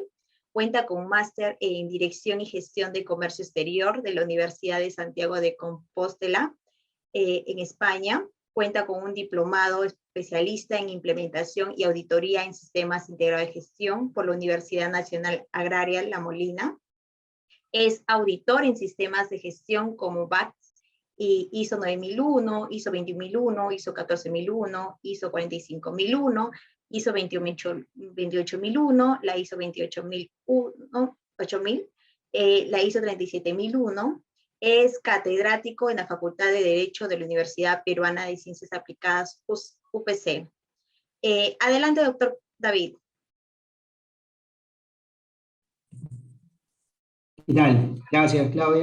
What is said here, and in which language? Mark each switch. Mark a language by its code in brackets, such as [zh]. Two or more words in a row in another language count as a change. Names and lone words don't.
[es] Cuenta con un máster en Dirección y Gestión de Comercio Exterior de la Universidad de Santiago de Compostela, en España. cuenta con un diplomado especialista en implementación y auditoría en sistemas integrados de gestión por la Universidad Nacional Agraria La Molina. Es auditor en sistemas de gestión como BAT y ISO 9001, ISO 21001, ISO 14001, ISO 45001, ISO 28001, la ISO 28000, la ISO 37001. Es catedrático en la Facultad de Derecho de la Universidad Peruana de Ciencias Aplicadas, UPC. Adelante, doctor David. ¿Qué tal? Gracias, Claudia.